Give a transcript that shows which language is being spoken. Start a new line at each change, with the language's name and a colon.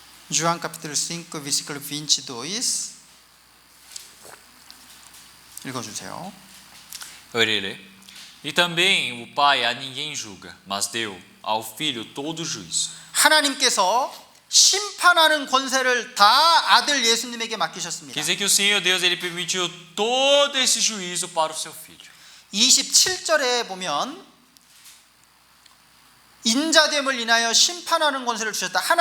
Portuguese: João capítulo 5, versículo 22.
Korean: 읽어주세요.
Portuguese: Eu irei ler. E também o Pai a ninguém julga, mas deu ao Filho todo o juízo.
Korean: 하나님께서 심판하는 권세를 다 아들 예수님에게 맡기셨습니다.
Portuguese: Quer dizer que o Senhor Deus ele permitiu todo esse juízo para o seu Filho.
Korean: 27절에 보면 인자됨을 인하여 심판하는 권세를 주셨다.